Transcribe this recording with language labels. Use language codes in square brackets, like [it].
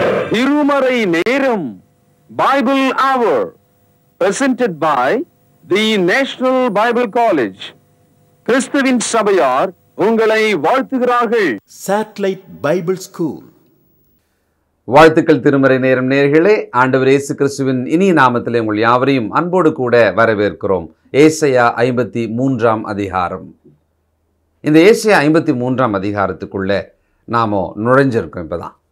[ta] திருமறை நேரம் [en] Bible Hour presented by the National Bible College. [ta] கிறிஸ்துவின் சபையார் உங்களை வாழ்த்துகிறார்கள். [en] Satellite Bible School. [ta] வாழ்த்துக்கள் திருமறை நேரம் நேயர்களே, ஆண்டவர் இயேசு கிறிஸ்துவின் இனிய நாமத்திலே உங்கள் யாவரையும் அன்போடு கூட வரவேற்கிறோம். ஏசாயா 53 அதிகாரம். இந்த ஏசாயா 53 அதிகாரத்துக்குள்ள நாம நுழைஞ்சிருக்கோம்.